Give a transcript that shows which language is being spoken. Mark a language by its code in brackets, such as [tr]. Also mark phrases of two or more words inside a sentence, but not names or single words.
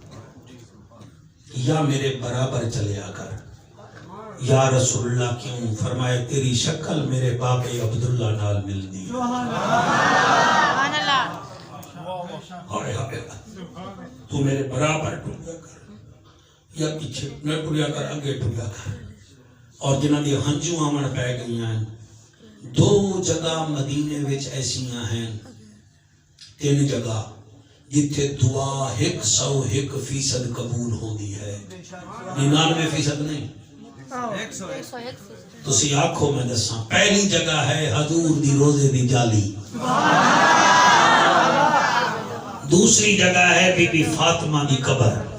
[pa] یا میرے برابر چلیا کر یا رسول اللہ کیوں فرمایا تیری شکل میرے باپ عبداللہ نال مل دی تو میرے برابر ٹریا کر یا پیچھے نہ ٹریا کر اگے ٹریا کر اور جنہ دی ہنجو آمن پہ گئی ہیں 2 جگہ مدینے وچ ایسیاں ہیں 3 جگہ جتھے دعا 101% قبول ہوندی ہے 99% نہیں تسی آنکھوں میں دساں پہلی جگہ ہے حضور دی روزے دی جالی دوسری جگہ ہے بی بی فاطمہ دی قبر